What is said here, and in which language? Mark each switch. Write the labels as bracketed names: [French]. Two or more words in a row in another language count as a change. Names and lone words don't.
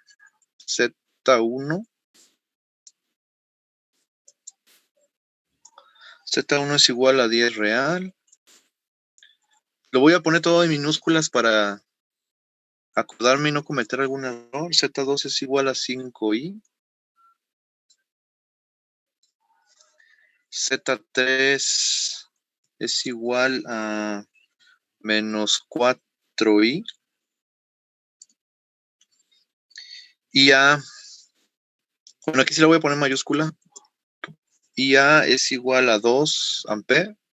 [Spanish] Z1. Z1 es igual a 10 real. Lo voy a poner todo en minúsculas para acordarme y no cometer algún error. Z2 es igual a 5i. Z3 es igual a menos 4i. Y A, bueno, aquí sí lo voy a poner en mayúscula. Y A es igual a 2 amperes.